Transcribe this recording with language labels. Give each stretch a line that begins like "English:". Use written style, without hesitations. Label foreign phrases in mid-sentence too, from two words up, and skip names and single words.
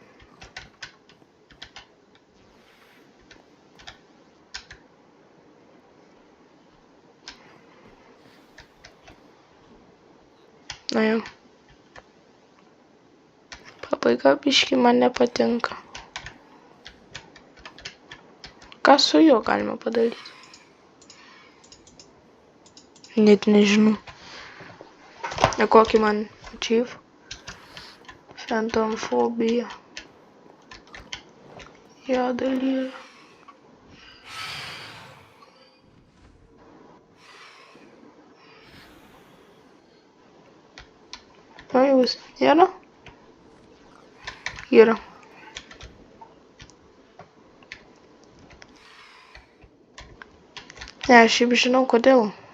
Lithuanian: Na jau. Pabaiga biškį man nepatinka. Ką su juo galima padaryti? Net nežinau. Ne kokį man achieve?
English: Phantom phobia.
Lithuanian: Jo dalyje. O jūs yra? Yra. Ne, aš šiaip žinau kodėl.